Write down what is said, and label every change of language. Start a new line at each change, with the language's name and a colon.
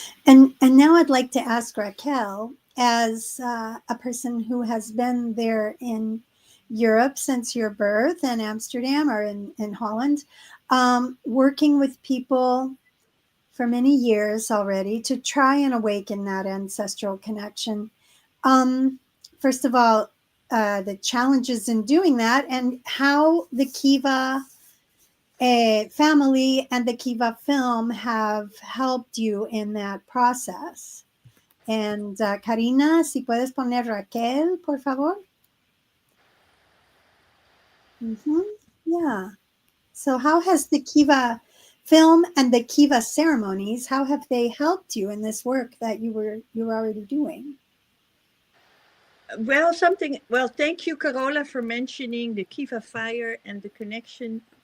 English: And now I'd like to ask Raquel, as a person who has been there in Europe since your birth, in Amsterdam or in Holland, working with people for many years already to try and awaken that ancestral connection. First of all, the challenges in doing that, and how the KIVA family and the KIVA film have helped you in that process.
Spanish: And Karina, si puedes poner Raquel, por favor.
English: Yeah. So how has the KIVA film and the KIVA ceremonies, how have they helped you in this work that you were already doing? Well, thank you, Carola, for mentioning the KIVA fire and the connection.